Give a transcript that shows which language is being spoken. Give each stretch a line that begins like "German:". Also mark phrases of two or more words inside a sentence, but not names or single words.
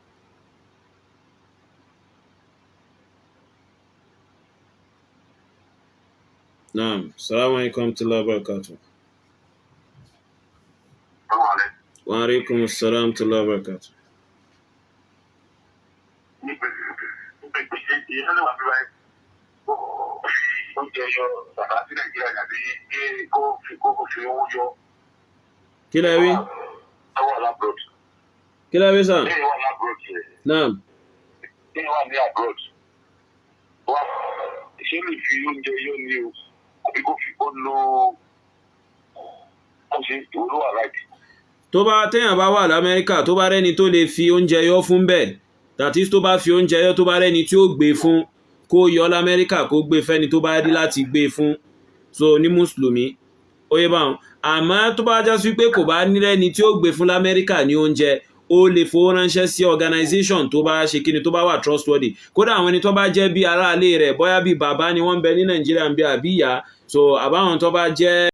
Arabic: نعم، سلام عليكم ورحمة الله وبركاته. وعليكم السلام ورحمة الله وبركاته.
Yoruba: Kí lẹ wí? Kí lẹ wí sàn? Naam. Ṣé lè fi oúnjẹ yóò ní o? Àbí kò fi kó lo ọ̀sẹ̀ ìwúlò wà láti. Tó bá téèyàn bá wà l'Amẹ́ríkà tó bá rẹ́ni tó lè fi oúnjẹ yọ fún bẹ́ẹ̀
English: that is
Yoruba: tó bá fi oúnjẹ yọ tó bá rẹ́ni tí ó gbé fún kó yọ l'Amẹ́ríkà kó gbé fẹ́ni tó bá rí láti gbé fún so ní mùsùlùmí ó yé báwọn àmọ́ tó bá já sí pé kò bá nírẹ́ni tí ó gbé fún l'Amẹ́ríkà ní oúnjẹ ó lè fowó ránṣẹ́ sí organization tó bá ṣe kíni tó bá wà trustworthy kódà àwọn ẹni tó bá jẹ́ bí aráalé rẹ̀ bóyá bí bàbá ni wọ́n ń bẹ ní Nàìjíríà ń bí àbí ìyá so àbáwọn tó bá jẹ́